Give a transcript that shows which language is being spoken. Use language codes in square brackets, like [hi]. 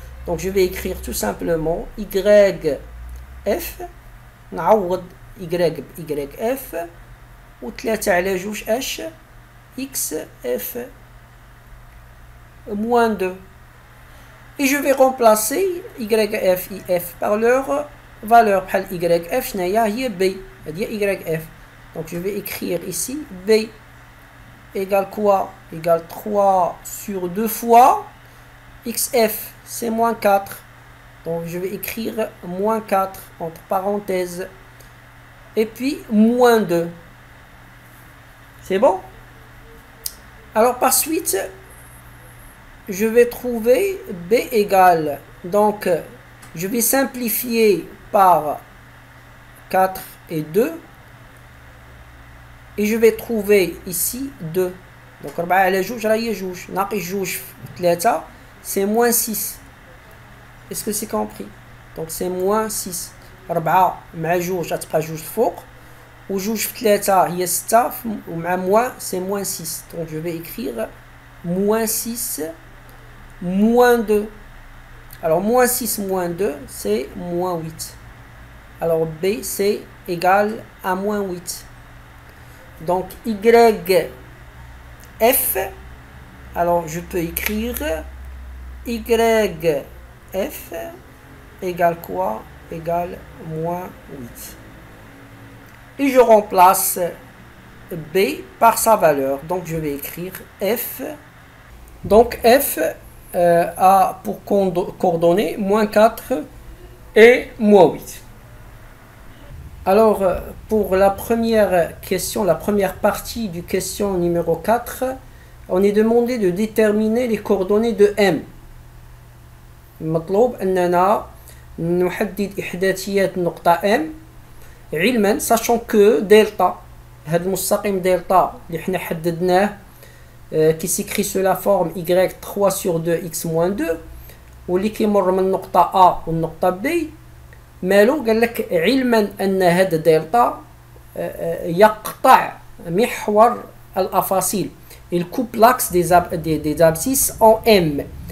[fr] Donc je vais écrire tout simplement yf نعوض yf و 3 على 2 h x f moins 2. Et je vais remplacer yf if par leur valeur. [ar] بحال yf شناهي هي b هذه yf. [fr] Donc je vais écrire ici b égale quoi? Égale 3 sur 2 fois xf c'est moins 4. Donc je vais écrire moins 4 entre parenthèses et puis moins 2. C'est bon? Alors par suite je vais trouver b égale, donc je vais simplifier par 4 et 2 et je vais trouver ici 2. [ar] Donc 4 على 2 راه هي 2 ناقص 2 في 3 [fr] c'est moins 6. Est-ce que c'est compris? Donc c'est moins 6. [ar] 4 مع 2 غتبقى 2 الفوق و 2 في 3 هي 6 ومع moins [fr] c'est moins 6. Donc je vais écrire moins 6 moins 2. Alors moins 6 moins 2 c'est moins 8. Alors b c'est égal à moins 8. Donc yf, alors je peux écrire yf égale quoi? Égale moins 8. Et je remplace b par sa valeur. Donc je vais écrire f. Donc f a pour coordonnées moins 4 et moins 8. Alors, pour la première question, la première partie du question numéro 4, on est demandé de déterminer les coordonnées de M. [ar] المطلوب أننا نحدد إحداثيات النقطة M علما [fr] sachant que delta [ar] هذا المستقيم دلتا اللي حنا حددناه [fr] qui s'écrit sous la forme y 3 sur 2 x moins 2 [ar] واللي كيمر من النقطة A والنقطة B مالو قال لك علما ان هذا دلتا يقطع محور الافاصيل [fr] il coupe l'axe des abscisses en M.